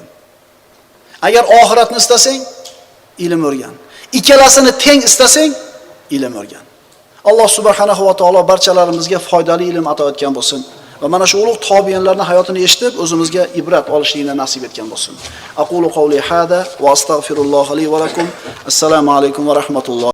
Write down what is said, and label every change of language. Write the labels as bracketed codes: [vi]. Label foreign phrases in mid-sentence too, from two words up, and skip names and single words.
[uz] Agar oxiratni istasang ilm o'rgan. Ikkalasini teng istasang ilm o'rgan. Alloh subhanahu va taolo barchalarimizga foydali ilm ato etgan bo'lsin va mana shu ulug' tobiinlarning hayotini eshitib o'zimizga ibrat olishlikni nasib etgan bo'lsin. [ar] أقول قولي هذا وأستغفر الله لي ولكم. [uz] Assalomu alaykum va rahmatulloh.